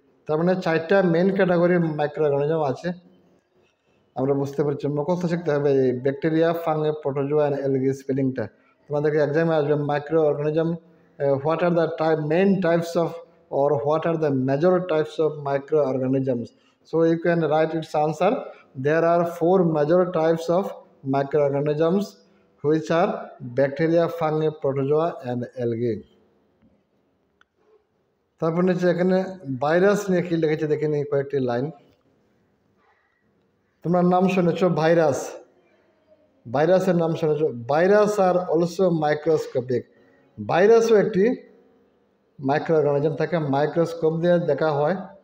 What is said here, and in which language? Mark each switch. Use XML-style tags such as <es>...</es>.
<bn>তার মানে 4টা মেন ক্যাটাগরির মাইক্রো অর্গানিজম আছে। আমরা বুঝতে পারছি, মুখস্থ শিখতে হবে এই bacteria, fungi, protozoa and algae স্পেলিংটা। তোমাদেরকে এক্সামে আসবে</bn> <en>Microorganism, what are the main types of, or what are the major types of microorganisms. So you can write its answer. There are 4 major types of microorganisms, which are bacteria, fungi, protozoa and algae.</en> <bn>তারপর নিচে এখানে virus নিয়ে কি লিখেছে দেখে নিই কয়েকটি line. তোমরা নাম শুনেছ ভাইরাস, ভাইরাসের নাম শুনেছ।</bn> <en>Virus are also microscopic.</en> <bn>ভাইরাসও একটি মাইক্রো অর্গানিজম থাকে, মাইক্রোস্কোপ দিয়ে দেখা হয়।</bn>